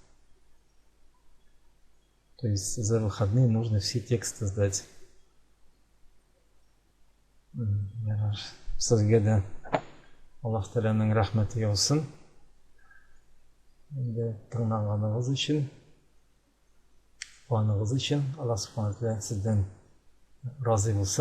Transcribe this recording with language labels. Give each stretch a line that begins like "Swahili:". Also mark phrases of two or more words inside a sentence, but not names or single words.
Russian: То есть за выходные нужно все тексты сдать.
Uzbek: Sizga da Alloh taolaning rahmati yog'sin. Endi tinglaganingız uchun, quvonig'ingiz uchun
Arabic: الله سبحانه وتعالى
Uzbek: sizdan rozi bo'lsin.